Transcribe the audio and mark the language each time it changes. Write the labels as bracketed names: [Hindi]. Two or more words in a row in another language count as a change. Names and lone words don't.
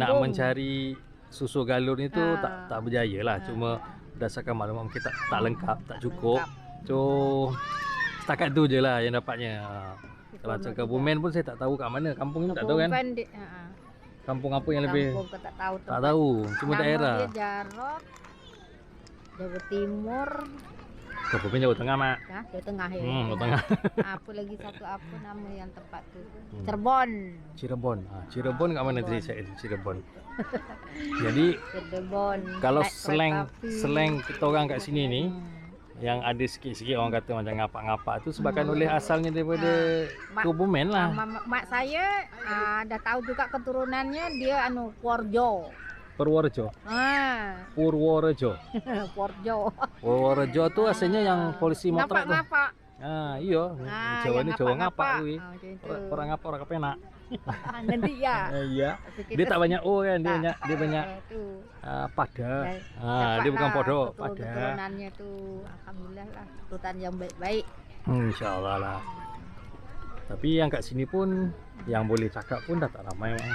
[Malay] Nak mencari susu galur ni tu tak berjaya lah. Cuma berdasarkan maklumat kita tak lengkap, tak cukup. So setakat tu je lah yang dapatnya. Kalau cakap Kebumen pun saya tak tahu kat mana. Kampung ni tak tahu kan? Kampung apa yang lebih? Kampung tak tahu. Tak tahu. Cuma nama daerah. Dia Jarot, Jawa Timur. Kebumen Jawa Tengah mak. Jawa Tengah ya. Jawa Tengah. Apa lagi satu apa nama yang tempat tu? Cirebon. Cirebon kat mana tadi saya Cirebon. Jadi Cirebon. Kalau slang kita orang kat sini ni yang ada sikit-sikit orang kata macam ngapak-ngapak tu sebabkan oleh asalnya daripada Kebumen lah. Mak saya dah tahu juga keturunannya dia Purworejo. Purworejo. Purworejo. Purworejo tu asalnya yang polisi motret tu. Ngapak-ngapak. Iya. [Javanese] Jawa ni Jawa ngapak kuwi. Orang ngapak orang kepenak. [Malay] Nanti ya. Iya. Dia tak banyak kan, dia banyak pada. Dia bukan podo, pada. Keturunannya tu alhamdulillah lah, keturunan yang baik-baik. Insyaallah lah. Tapi yang kat sini pun yang boleh cakap pun dah tak ramai mak.